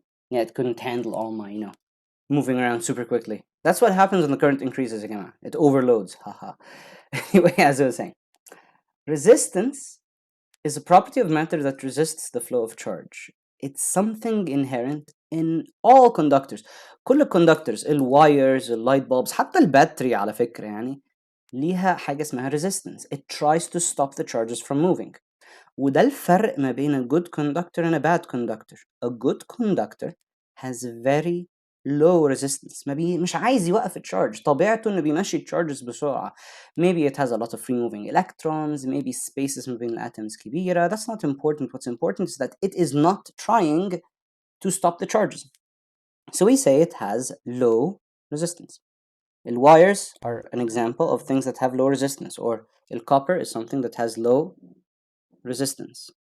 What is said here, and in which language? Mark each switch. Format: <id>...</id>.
<en>Yeah, it couldn't handle all my, moving around super quickly. That's what happens when the current increases again. It overloads. Haha. Anyway, as I was saying, resistance is a property of matter that resists the flow of charge. It's something inherent in all conductors.</en> <ar>كل الconductors, الwires, الlight bulbs, حتى الباتري على فكرة يعني ليها حاجة اسمها resistance.</ar> <en>It tries to stop the charges from moving. وده الفرق ما بين a good conductor and a bad conductor. A good conductor has very low resistance.</en> <ar>مش عايز يوقف التشارج. طبيعته انه بيمشي التشارجز بسرعة.</ar> <en>Maybe it has a lot of free moving electrons.</en> <ar>Maybe spaces ما بين الatoms كبيرة.</ar> <en>That's not important. What's important is that it is not trying to stop the charges. So we say it has low resistance. The wires are an example of things that have low resistance, or the copper is something that has low resistance.</en>